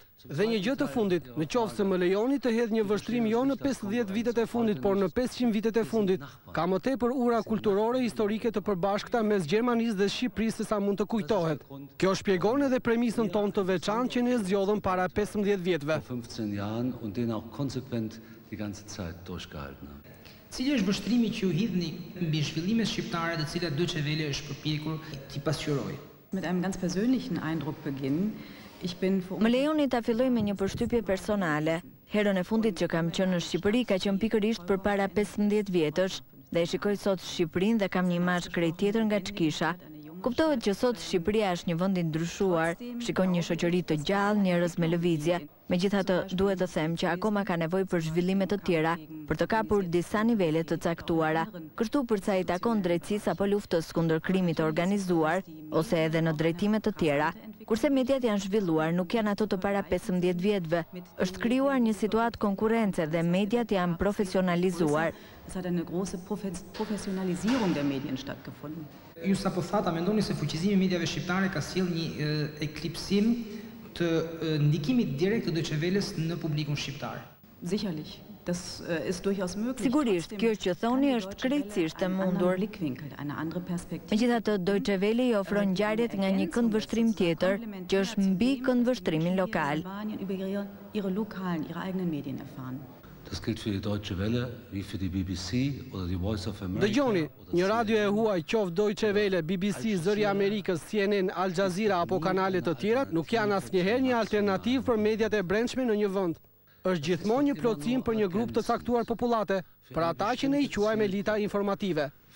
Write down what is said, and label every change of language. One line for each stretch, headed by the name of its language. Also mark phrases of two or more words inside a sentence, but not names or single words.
Albanian: Dhe një gjë të fundit, në qoftë se më lejoni të hedh një vështrim jo në 50 vitet e fundit, por në 500 vitet e fundit, ka më tepër ura kulturore historike të përbashkëta mes Gjermanisë dhe Shqipërisë se sa mund të kujtohet. Kjo shpjegon edhe premisën tonë të veçantë që ne zgjodhëm para 15 vjetëve. Cili është vështrimi që ju hidhni mbi zhvillimet shqiptare të cilat Deutsche Welle është përpjekur t'i pasqyrojë?
German: Mit einem ganz persönlichen Eindruck beginnen.
Albanian: Më lejoni ta filloj me një përshtypje personale. Herën e fundit që kam qenë në Shqipëri ka qenë pikërisht përpara 15 vjetësh dhe e shikoj sot Shqipërinë dhe kam një imazh krejt tjetër nga ç'kisha. Kuptohet që sot Shqipëria është një vend i ndryshuar, shikon një shoqëri të gjallë, njerëz me lëvizje. Megjithatë, duhet të them që akoma ka nevojë për zhvillime të tjera, për të kapur disa nivele të caktuara, kështu për sa i takon drejtësisë apo luftës kundër krimit të organizuar, ose edhe në drejtime të tjera. Kurse mediat janë zhvilluar, nuk janë ato të para 15 vjetëve. Është krijuar një situatë konkurrence dhe mediat janë profesionalizuar.
German: Es hat eine große Professionalisierung der Medien stattgefunden.
Albanian: Ju sapo thata, mendoni se fuqizimi i mediave shqiptare ka sjellë një eklipsim të ndikimit direkt të Deutsche Welles në publikun shqiptar?
German: Sicherlich. Das ist durchaus möglich.
Albanian: Sigurisht, kjo që thoni është krejtësisht e mundur. Megjithatë, Deutsche Welle i ofron ngjarjet nga një këndvështrim tjetër, që është mbi këndvështrimin lokal.
German: Das gilt für die Deutsche Welle, wie für die BBC oder die Voice of America.
Albanian: Dëgjoni, një radio e huaj, qoftë Deutsche Welle, BBC, Zëri i Amerikës, CNN, Al Jazeera apo kanale të tjera, nuk janë asnjëherë një alternativë për mediat e brendshme në një vend. Është gjithmonë një plotësim për një grup të caktuar popullate, për ata që ne i quajmë elita informative.